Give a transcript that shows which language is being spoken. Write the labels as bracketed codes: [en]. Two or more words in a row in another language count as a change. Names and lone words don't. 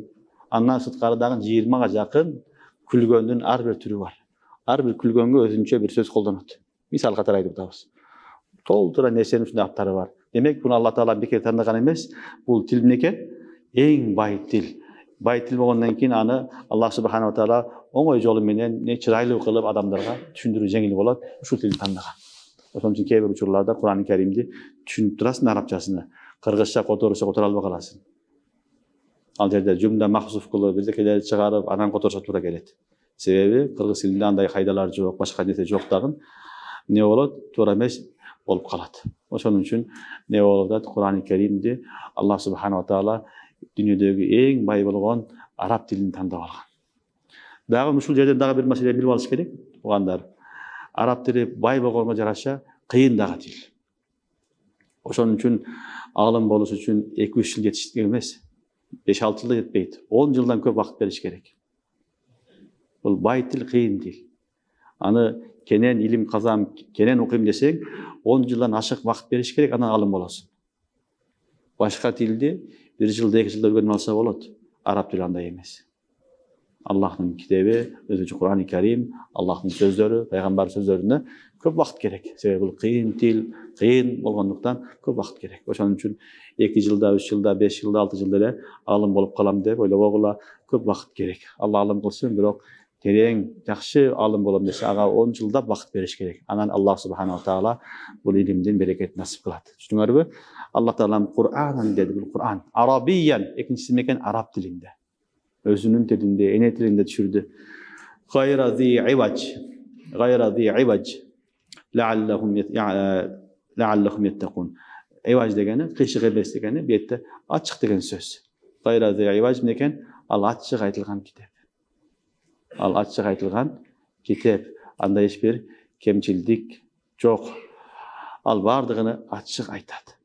[ky] Андан сырткары дагы 20га жакын күлгөндүн ар бир түрү бар. Ар бир күлгөнгө өзүнчө бир сөз колдонот. Мисал катары айтып атабыз. Толтура нерсенин ушундай аттары бар. Демек, буну Алла Таала бекер тандаган эмес. Бул тил некен? Эң бай тил. Бай тил болгондон кийин аны [ar] الله سبحانه وتعالى [ky] оңой жолу менен чырайлуу кылып адамдарга түшүндүрүү жеңил болот. Ушул тилди тандаган. Ошон үчүн кээ бир учурларда Кур'ан-ы Каримди түшүнүп турасың арабчасына. Кыргызча которсо которо албай каласың. Ал жерде жумда махзуф кылып, бирдекелерди чыгарып, анан которсо туура келет. Себеби кыргыз тилинде андай кайдалар жок, башка нерсе жок дагы. Не болот? Туура эмес болуп калат. Ошон үчүн не болот? Кур'ан-ы Каримди [ar] الله سبحانه وتعالى [ky] дүйнөдөгү эң бай болгон араб тилин тандап алган. Дагы ушул жерден дагы бир маселени билип алыш керек. Угандар, араб тили бай болгонго жараша кыйын дагы тил. Ошон үчүн аалым болуш үчүн 2-3 жыл жетиштик эмес. 5-6 жылда жетпейт. 10 жылдан көп вакыт бериш керек. Бул бай тил, кыйын тил. Аны кенен илим казам, кенен окуйм десең, 10 жылдан ашык вакыт бериш керек, анан аалым болосуң. Башка тилди 1 жылда 2 жылда үйрөнүп алса болот. Араб тили андай эмес. [tr] Allah'ın kitabı, özü Kur'an-ı Kerim, Allah'ın sözleri, peygamber sözlerine көп vaqt gerek. [ky] Себеби бул кыйын тил, кыйын болгондуктан көп вaqt gerek. Ошон үчүн 2 жылда, 3 жылда, 5 жылда, 6 жылда эле алым болуп калам деп ойлобогула, көп вaqt gerek. Алла алым кылсын, бирок терең, жакшы алым болом десе, ага 10 жылда вaqt бериш керек. Анан [ar] الله سبحانه تعالى [ky] бул илимдин берекет насип кылат. Түшүндүңөрбү? Аллах таалам Кур'анан деди, бул Кур'ан. Арабиян, экинчиси мекен араб тилинде. Өзүнүн тилинде, эне тилинде түшүрдү. [ar] غير ذي عوج. لعلهم يتقون. [ky] Иваж дегени кыйшык эмес дегени, бу жерде ачык деген сөз. [ar] غير ذي عوج [ky] мекен ал ачык айтылган китеп. Ал ачык айтылган китеп. Анда эч бир кемчилдик жок. Ал бардыгын ачык айтат.